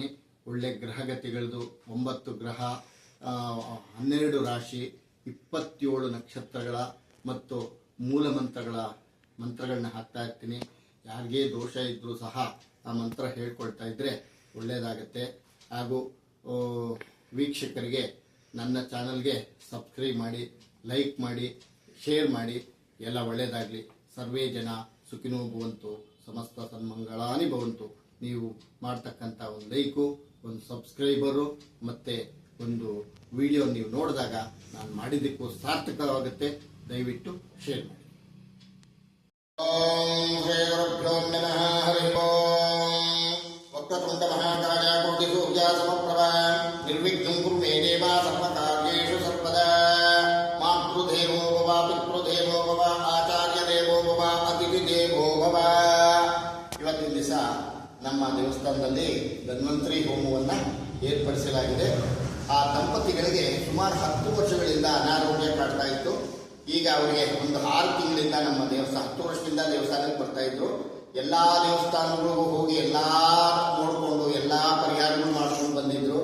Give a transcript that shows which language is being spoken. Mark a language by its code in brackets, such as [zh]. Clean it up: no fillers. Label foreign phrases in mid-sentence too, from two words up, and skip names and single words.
[kn] ಒಳ್ಳೆ ಗ್ರಹಗತಿಗಳದು 9 ಗ್ರಹ, 12 ರಾಶಿ, 27 ನಕ್ಷತ್ರಗಳ ಮತ್ತು ಮೂಲ ಮಂತ್ರಗಳನ್ನ ಹಾಕ್ತಾ ಇರ್ತೀನಿ. ಯಾರಿಗೇ ದೋಷ ಇದ್ರೂ ಸಹ ಆ ಮಂತ್ರ ಹೇಳ್ಕೊಳ್ತಾ ಇದ್ರೆ ಒಳ್ಳೆಯದಾಗತ್ತೆ. ಹಾಗೂ ವೀಕ್ಷಕರಿಗೆ ನನ್ನ ಚಾನಲ್ಗೆ ಸಬ್ಸ್ಕ್ರೈಬ್ ಮಾಡಿ, ಲೈಕ್ ಮಾಡಿ, ಶೇರ್ ಮಾಡಿ. ಎಲ್ಲ ಒಳ್ಳೆಯದಾಗಲಿ. [sa] ಸರ್ವೇ ಜನ ಸುಖಿನೋ ಭವಂತು, ಸಮಸ್ತ ಸನ್ಮಂಗಳಾನಿ ಭವಂತು. [kn] ನೀವು ಮಾಡ್ತಕ್ಕಂಥ ಒಂದು ಲೈಕು, ಒಂದು ಸಬ್ಸ್ಕ್ರೈಬರು ಮತ್ತು ಒಂದು ವಿಡಿಯೋ ನೀವು ನೋಡಿದಾಗ ನಾನು ಮಾಡಿದ್ದಕ್ಕೂ ಸಾರ್ಥಕವಾಗುತ್ತೆ. ದಯವಿಟ್ಟು ಶೇರ್ ಮಾಡಿ. [sa] ಓಂ ಶ್ರೀ ಗುರುಭ್ಯೋ ನಮಃ. ಹರಿ ಓಂ. ವಕ್ರತುಂಡ ಮಹಾಕಾಯ ಕೋಟಿ ಸೂರ್ಯ ಸಮಪ್ರಭ ನಿರ್ವಿಘ್ನಂ ಕುರು ಮೇ ದೇವ ಸರ್ವಕಾರ್ಯೇಷು ಸರ್ವದಾ. ಮಾತೃದೇವೋ ಭವ, ಪಿತೃದೇವೋ ಭವ, ಆಚಾರ್ಯ ದೇವೋ ಭವ, ಅತಿಥಿ ದೇವೋ ಭವ. [kn] ಇವತ್ತಿನ ದಿವಸ ನಮ್ಮ ದೇವಸ್ಥಾನದಲ್ಲಿ ಧನ್ವಂತರಿ ಹೋಮವನ್ನು ಏರ್ಪಡಿಸಲಾಗಿದೆ. ಆ ದಂಪತಿಗಳಿಗೆ ಸುಮಾರು 10 ವರ್ಷಗಳಿಂದ ಅನಾರೋಗ್ಯ ಕಾಡ್ತಾ ಇತ್ತು. ಈಗ ಅವರಿಗೆ ಒಂದು 6 ತಿಂಗಳಿಂದ ನಮ್ಮ ದೇವಸ್ಥಾನ, 10 ವರ್ಷದಿಂದ ದೇವಸ್ಥಾನಕ್ಕೆ ಬರ್ತಾ ಇದ್ರು. ಎಲ್ಲಾ ದೇವಸ್ಥಾನಗಳಿಗೂ ಹೋಗಿ ಎಲ್ಲಾ ನೋಡಿಕೊಂಡು ಎಲ್ಲಾ ಪರಿಹಾರಗಳು ಮಾಡ್ಕೊಂಡು ಬಂದಿದ್ರು.